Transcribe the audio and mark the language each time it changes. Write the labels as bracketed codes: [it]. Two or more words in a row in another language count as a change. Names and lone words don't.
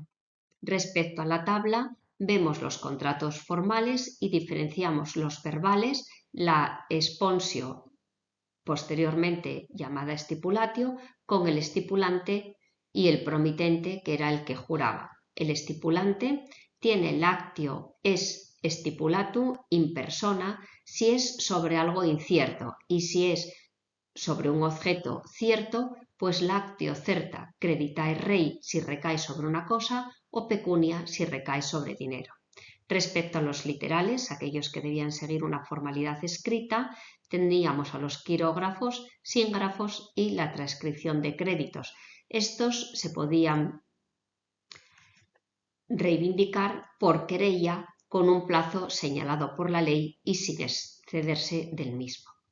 [es] Respecto a la tabla, vemos los contratos formales y diferenciamos los verbales, la esponsio, posteriormente llamada stipulatio, con el estipulante y el promitente, que era el que juraba. El estipulante tiene [la] lactio es stipulatum in persona [es] si es sobre algo incierto, y si es sobre un objeto cierto, pues [la] lactio certa creditae rei [es] si recae sobre una cosa, o pecunia si recae sobre dinero. Respecto a los literales, aquellos que debían seguir una formalidad escrita, tendríamos a los quirógrafos, síngrafos y la transcripción de créditos. Estos se podían reivindicar por querella con un plazo señalado por la ley y sin excederse del mismo.